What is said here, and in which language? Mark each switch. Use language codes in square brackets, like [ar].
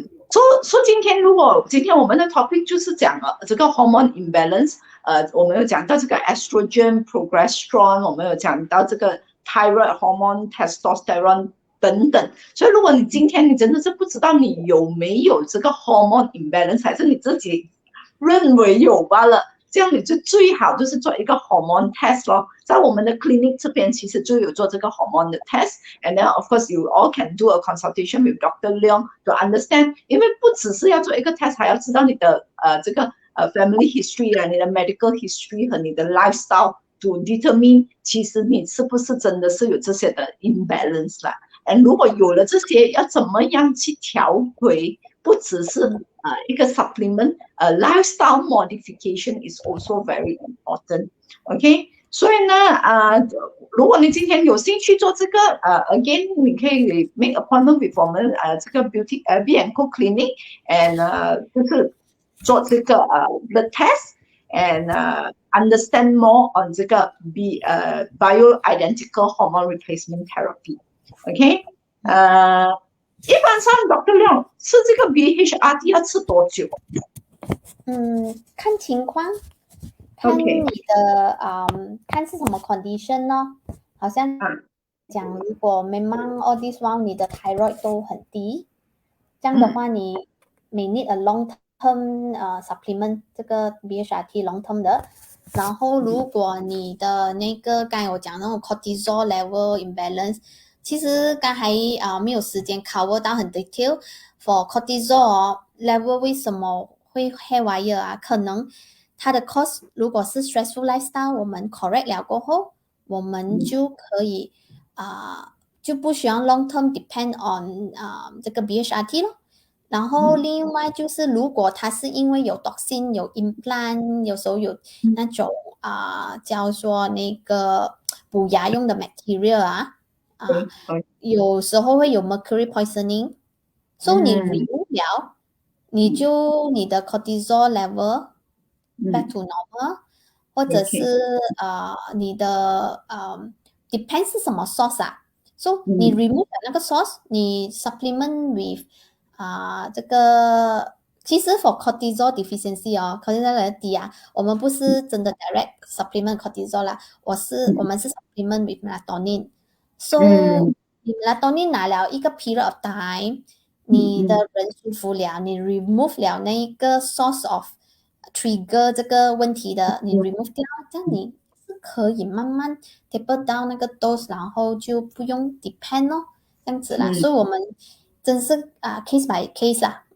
[zh] 所以今天我们的 topic 就是讲了这个 hormone imbalance，我们有讲到这个 estrogen、progesterone， 我们有讲到这个 thyroid hormone、testosterone 等等。所以如果你今天你真的是不知道你有没有这个 hormone imbalance， 还是你自己认为有罢了，这样你就最好就是做一个 hormone test 咯。在我们的 [en] clinic [zh] 这边其实就有做这个 [en] hormone 的 test，and then of course you all can do a consultation with Dr. [zh] Leong [en] to understand， [zh] 因为不只是要做一个 test， 还要知道你的这个family history 你的 medical history 和你的 lifestyle [en] to determine [zh] 其实你是不是真的是有这些的 imbalance 啦。如果有了这些，要怎么样去调回？不只是一个 [en] supplement，lifestyle modification is also very important。 [zh] OK， 所以呢，如果你今天有兴趣做这个again， 你可以 [en] make appointment with [zh] 我们这个 beauty B&Co clinic，and 就是做这个the test and [en] understand more on [zh] 这个bioidentical hormone replacement therapy。OK， 一般上 Dr. Leong 吃这个 BHRT 要吃多久？看情况，看你的看是什么 condition 呢？好像讲如果 memang all this while 你的 thyroid 都很低，这样的话你 [en] may need a long term supplement [zh] 这个 BHRT long term 的。然后如果你的那个刚才我讲那种 cortisol level imbalance，其实刚才没有时间 cover 到很 detail for cortisol level 为什么会 haywire可能它的 cause 如果是 stressful lifestyle 我们 correct 了过后，我们就可以就不需要 [en] long term depend on [zh] 这个 BHRT 咯。然后另外就是如果它是因为有 toxin 有 implant， 有时候有那种叫做那个补牙用的 material 有时候会有 mercury poisoning， so 你 remove 了，你的 cortisol level [en] back to normal， [zh] 或者是你的depends 是什么 source so 你 remove 了那个 source， 你 supplement with这个其实 for cortisol deficiency 哦，cortisol 的低啊，我们不是真的 direct supplement cortisol 啦，我们是 supplement with melatonin。 [en] So 嗯 [zh] 你 melatonin 拿了一个 period of time，你的嗯嗯人舒服了，你 remove 了那一个 [en] source of trigger [zh] 这个问题的，你 remove 掉，这样你是可以慢慢 taper 到那个 dose，然后就不用 depend 哦，这样子啦。嗯所以我们真是case by case 啦。